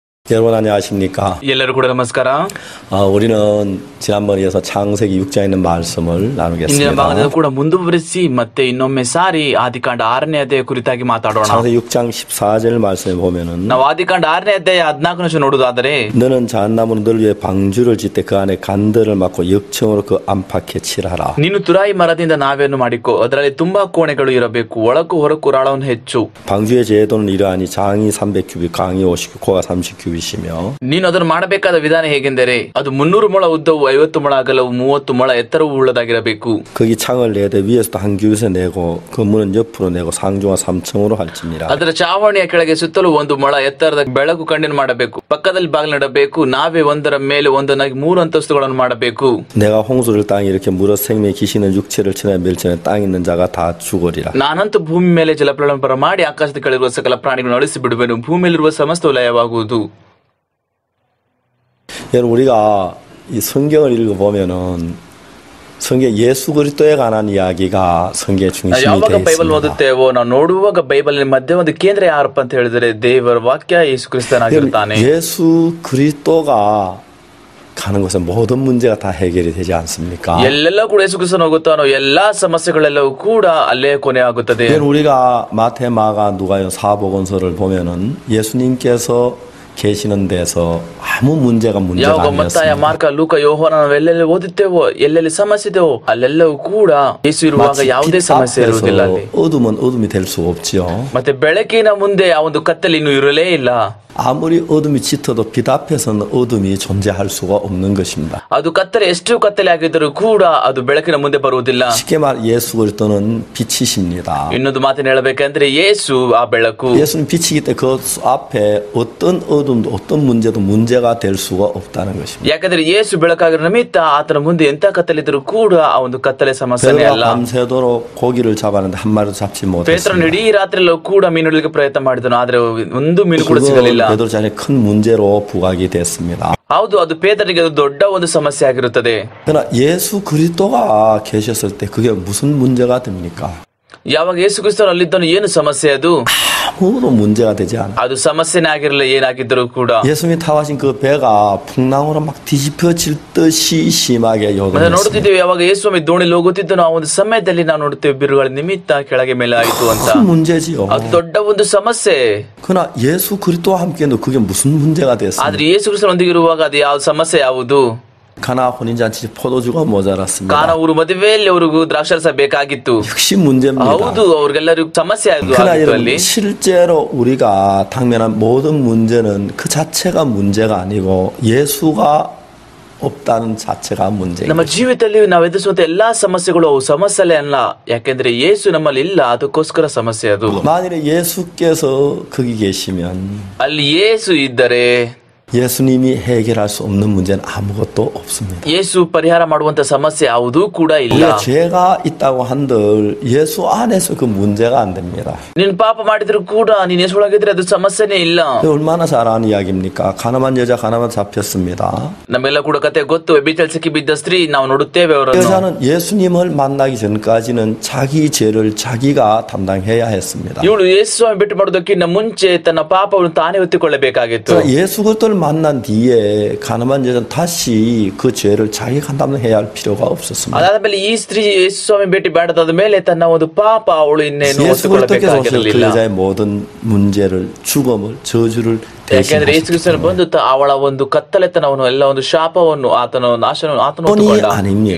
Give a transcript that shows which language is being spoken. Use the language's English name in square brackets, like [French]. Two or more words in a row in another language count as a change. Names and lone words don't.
[Korean] 여러분 안녕하십니까? [Kannada] ಎಲ್ಲರೂ ಕೂಡ ನಮಸ್ಕಾರ. [Korean] 우리는 지난번에 이어서 창세기 6장에 있는 말씀을 [Kannada] ಇಂದಿನ [Korean] 나누겠습니다. [Kannada] ಭಾಗದಲ್ಲಿ ಕೂಡ ಮುಂದುವರಿಸಿ ಮತ್ತೆ ಇನ್ನೊಮ್ಮೆ ಸಾರಿ ಆದಿಕಾಂಡ 6ನೇ ಅಧ್ಯಾಯ ಕುರಿತಾಗಿ ಮಾತಾಡೋಣ. [Korean] 창세기 6장 14절 말씀에 보면은 [Kannada] ನಾವು ಆದಿಕಾಂಡ 6ನೇ ಅಧ್ಯಾಯ 14ನೇ ನೋಡುವುದಾದರೆ [Korean] 너는 잣나무는 널 위해 방주를 짓되 그 안에 간들을 막고 역청으로 그 안팎에 칠하라. [Kannada] ನೀನು ತುರಾಯಿ ಮರದಿಂದ ನಾವೆಯನ್ನು ಮಾಡಿಕೊ ಅದರಲ್ಲಿ ತುಂಬಾ ಕೋಣೆಗಳು ಇರಬೇಕು ಒಳಕ್ಕೂ ಹೊರಕ್ಕೂ ರಾಳವನ್ನು ಹೆಚ್ಚು. [Korean] 방주의 제도는 이러하니 장이 300규빗 강이 50규빗 코가 30규빗이며 [Kannada] ನೀನು ಅದನ್ನು ಮಾಡಬೇಕಾದ ವಿಧಾನ ಹೇಗೆಂದರೆ ಅದು 300 ಮೊಳ ಉದ್ದವು 50 ಮೊಳ ಅಗಲವು 30 ಮೊಳ ಎತ್ತರವು ಉಳ್ಳದಾಗಿರಬೇಕು. [Korean] 거기 창을 내되 위에서도 한 규빗에 내고 그 문은 옆으로 내고 상중하 3층으로 할지니라. [Kannada] ಅದರ ಚಾವಣಿಯ ಕೆಳಗೆ ಸುತ್ತಲೂ 1 ಮೊಳ ಎತ್ತರದ ಬೆಳಕು ಕಂಡಿನ ಮಾಡಬೇಕು. ಪಕ್ಕದಲ್ಲಿ ಬಾಗಿಲು ನೆಡಬೇಕು. ನಾವೇ ಒಂದರ ಮೇಲೆ ಒಂದನ್ನಾಗಿ 3 ಅಂತಸ್ತುಗಳನ್ನು ಮಾಡಬೇಕು. [Korean] 내가 홍수를 땅에 이렇게 물어 생명의 기시는 육체를 천하에 멸치는 땅에 있는 자가 다 죽으리라. [Kannada] ನಾನಂತೂ ಭೂಮಿ ಮೇಲೆ ಜಲಪ್ರಳಯ ಬರಮಾಡಿ ಆಕಾಶದ ಕೆಳಗಿರುವ ಸಕಲ ಪ್ರಾಣಿಗಳನ್ನು ಅಳಿಸಿ ಬಿಡುವೆನು. ಭೂಮಿಯಲ್ಲಿರುವ ಸಮಸ್ತ ಲಯವಾಗುವುದು. [Korean] 여러분 우리가 이 성경을 읽어보면은 성경 예수 그리스도에 관한 이야기가 성경의 중심이 [Kannada] ಯಾವಾಗ [Korean] 되어 [Kannada] ಬೈಬಲ್ [Korean] 있습니다. [Kannada] ಓದುತ್ತೇವೋ ನಾವು ನೋಡುವಾಗ ಬೈಬಲ್ ಮಧ್ಯೆ ಒಂದು ಕೇಂದ್ರ ಯಾರಪ್ಪ ಅಂತ ಹೇಳಿದರೆ ದೇವರ ವಾಕ್ಯ ಯೇಸು ಕ್ರಿಸ್ತನಾಗಿರುತ್ತಾನೆ. [Korean] 예수 그리스도가 가는 것은 모든 문제가 다 해결이 되지 않습니까? [Kannada] ಎಲ್ಲೆಲ್ಲ ಕೂಡ ಯೇಸು ಕ್ರಿಸ್ತನ ಹೋಗುತ್ತಾನೋ ಎಲ್ಲಾ ಸಮಸ್ಯೆಗಳೆಲ್ಲವೂ ಕೂಡ ಅಲ್ಲೇ ಕೊನೆ ಆಗುತ್ತದೆ. [Korean] 우리가 마태, 마가, 누가요 사복음서를 보면은 예수님께서 계시는 데서 아무 문제가 [Kannada] ಯಾವಾಗ ಮತ್ತಾಯ [Korean] 아니었습니다. [Kannada] ಮಾರ್ಕ ಲೂಕ ಯೋಹಾನ ನಾವು ಎಲ್ಲೆಲ್ಲಿ ಓದುತ್ತೇವೋ ಎಲ್ಲೆಲ್ಲಿ ಸಮಸ್ಯೆ ಇದೆಯೋ ಅಲ್ಲೆಲ್ಲವೂ ಕೂಡ ಯೇಸು ಇರುವಾಗ ಯಾವುದೇ ಸಮಸ್ಯೆ ಇರುವುದಿಲ್ಲ ಅಲ್ಲಿ. [Korean] 어둠은 어둠이 될 수 없지요. [Kannada] ಮತ್ತೆ ಬೆಳಕಿನ ಮುಂದೆ ಆ ಒಂದು ಕತ್ತಲೆ ಇನ್ನೂ ಇರಲೇ ಇಲ್ಲ. [Korean] 아무리 어둠이 짙어도 빛 앞에서는 어둠이 존재할 수가 없는 것입니다. [Kannada] ಅದು ಕತ್ತಲೆ ಎಷ್ಟು ಕತ್ತಲೆ ಆಗಿದ್ದರೂ ಕೂಡ ಅದು ಬೆಳಕಿನ ಮುಂದೆ ಬರುವುದಿಲ್ಲ. [Korean] 쉽게 말 예수 그리스도는 빛이십니다. [Kannada] ಇನ್ನೊಂದು ಮಾತಿನ ಹೇಳಬೇಕಂದ್ರೆ ಯೇಸು ಆ ಬೆಳಕು. [Korean] 예수는 빛이기 때문에 그 앞에 어떤 어둠도 어떤 문제도 문제가 될 수가 없다는 것입니다. [Kannada] ಯಾಕಂದ್ರೆ ಯೇಸು ಬೆಳಕಾಗಿರೋ ನಿಮಿತ್ತ ಆತನ ಮುಂದೆ ಎಂತ ಕತ್ತಲೆ ಇದ್ರೂ ಕೂಡ ಆ ಒಂದು ಕತ್ತಲೆ ಸಮಸ್ಯೆನೇ ಅಲ್ಲ. [Korean] 밤새도록 고기를 잡았는데 한 마리도 잡지 [Kannada] ಪೇತ್ರನು [Korean] 못했습니다. [Kannada] ಇಡೀ ರಾತ್ರಿಯಲ್ಲೂ ಕೂಡ ಮೀನುಗಳಿಗೆ ಪ್ರಯತ್ನ ಮಾಡಿದನು ಆದ್ರೆ ಒಂದು ಮೀನು ಕೂಡ ಸಿಗಲಿಲ್ಲ. [Korean] 베드로 자신의 큰 문제로 부각이 됐습니다. [Kannada] ಹೌದು ಅದು ಪೇತ್ರನಿಗೆ ಅದು ದೊಡ್ಡ ಒಂದು ಸಮಸ್ಯೆ ಆಗಿರುತ್ತದೆ. [Korean] 그러나 예수 그리스도가 계셨을 때 그게 무슨 문제가 됩니까? [Kannada] ಯಾವಾಗ ಯೇಸು ಕ್ರಿಸ್ತನು ಅಲ್ಲಿದ್ದನು ಏನು ಸಮಸ್ಯೆ ಅದು? [Korean] 아무도 문제가 되지 않아. [Kannada] ಅದು ಸಮಸ್ಯೆನೇ ಆಗಿರಲಿಲ್ಲ ಏನಾಗಿದ್ದರೂ ಕೂಡ. [Korean] 예수님이 타하신 그 배가 풍랑으로 막 뒤집혀질 듯이 심하게 [Kannada] ನೋಡುತ್ತಿದ್ದೇವೆ [Korean] 요동했습니다. [Kannada] ಯಾವಾಗ ಯೇಸು ಸ್ವಾಮಿ ದೋಣಿಲಿ ಹೋಗುತ್ತಿದ್ದನು ಆ ಒಂದು ಸಮಯದಲ್ಲಿ ನಾವು ನೋಡುತ್ತೇವೆ ಬಿರುಗಳ ನಿಮಿತ್ತ ಕೆಳಗೆ ಮೇಲೆ ಆಯಿತು ಅಂತ. [Korean] 큰 문제지요. [Kannada] ಅದು ದೊಡ್ಡ ಒಂದು ಸಮಸ್ಯೆ. [Korean] 그러나 예수 그리스도와 함께는 그게 무슨 문제가 됐습니까? [Kannada] ಆದ್ರೆ ಯೇಸು ಕ್ರಿಸ್ತನೊಂದಿಗೆ ಇರುವಾಗ ಅದು ಯಾವ ಸಮಸ್ಯೆ ಯಾವುದು? [Korean] 가나 혼인잔치 포도주가 모자랐습니다. [Kannada] ಕಾರಣ ಅವರು ಮದುವೆಯಲ್ಲಿ ಅವ್ರಿಗೂ ದ್ರಾಕ್ಷಾರಸ ಬೇಕಾಗಿತ್ತು. [Korean] 역시 문제입니다. [Kannada] ಹೌದು ಅವ್ರಿಗೆಲ್ಲರಿಗೂ ಸಮಸ್ಯೆ ಆಗಿತ್ತು [Korean] 그러나 [Kannada] ಅಲ್ಲಿ. [Korean] 여러분 실제로 우리가 당면한 모든 문제는 그 자체가 문제가 아니고 예수가 없다는 자체가 문제입니다. [Kannada] ನಮ್ಮ ಜೀವಿತದಲ್ಲಿ ನಾವು ಎದುರಿಸುವಂತ ಎಲ್ಲಾ ಸಮಸ್ಯೆಗಳು ಅವು ಸಮಸ್ಯೆ ಅಲ್ಲ. ಯಾಕೆಂದ್ರೆ ಯೇಸು ನಮ್ಮಲ್ಲಿ ಇಲ್ಲ ಅದಕ್ಕೋಸ್ಕರ ಸಮಸ್ಯೆ ಅದು. [Korean] 만일에 예수께서 거기 계시면 [Kannada] ಅಲ್ಲಿ ಯೇಸು ಇದ್ದರೆ [Korean] 예수님이 해결할 수 없는 문제는 아무것도 없습니다. [Kannada] ಯೇಸು ಪರಿಹಾರ ಮಾಡುವಂತ ಸಮಸ್ಯೆ ಯಾವುದೂ ಕೂಡ ಇಲ್ಲ. [Korean] 우리가 죄가 있다고 한들 예수 안에서 그 문제가 안 됩니다. [Kannada] ನೀನ್ ಪಾಪ ಮಾಡಿದ್ರು ಕೂಡ ನೀನ್ ಯೇಸು ಒಳಗಿದ್ರೆ ಅದು ಸಮಸ್ಯೆನೇ ಇಲ್ಲ. [Korean] 얼마나 잘 아는 이야기입니까? 가나만 여자 가나만 잡혔습니다. [Kannada] ನಮ್ಮೆಲ್ಲ ಕೂಡ ಕತೆ ಗೊತ್ತು. ವ್ಯಭಿಚಾರಕ್ಕೆ ಸಿಕ್ಕಿ ಬಿದ್ದ ಸ್ತ್ರೀ ನಾವು ನೋಡುತ್ತೇವೆ ಅವರನ್ನು. [Korean] 여자는 예수님을 만나기 전까지는 자기 죄를 자기가 담당해야 했습니다. [Kannada] ಇವಳು ಯೇಸು ಸ್ವಾಮಿ ಬಿಟ್ಟು ಮಾಡೋದಕ್ಕಿಂತ ಮುಂಚೆ ತನ್ನ ಪಾಪವನ್ನು ತಾನೇ ಹೊತ್ತುಕೊಳ್ಳಬೇಕಾಗಿತ್ತು. [Korean] 예수 그리스도를 만난 뒤에 가나만 여자는 다시 그 죄를 자기가 담당해야 할 필요가 없었습니다. [Kannada] ಅದಾದ್ಮೇಲೆ ಈ ಸ್ತ್ರೀ ಯೇಸು ಸ್ವಾಮಿ ಭೇಟಿ ಬೇಡದಾದ ಮೇಲೆ ತನ್ನ ಒಂದು ಪಾಪ ಅವಳು ಇನ್ನೇನು [Korean] 예수 그리스도께서 그 [Kannada] ಹೊತ್ತುಕೊಳ್ಳಬೇಕಾಗಿರಲಿಲ್ಲ. [Korean] 여자의 모든 문제를 죽음을 저주를 [Kannada] ಯಾಕೆಂದ್ರೆ ಯೇಸು ಕ್ರಿಸ್ತನು ಬಂದು ಅವಳ ಒಂದು ಕತ್ತಲೆತನವನ್ನು ಎಲ್ಲ ಒಂದು ಶಾಪವನ್ನು ಆತನ ನಾಶನವನ್ನು ಆತನು ಹೊತ್ತುಕೊಂಡ.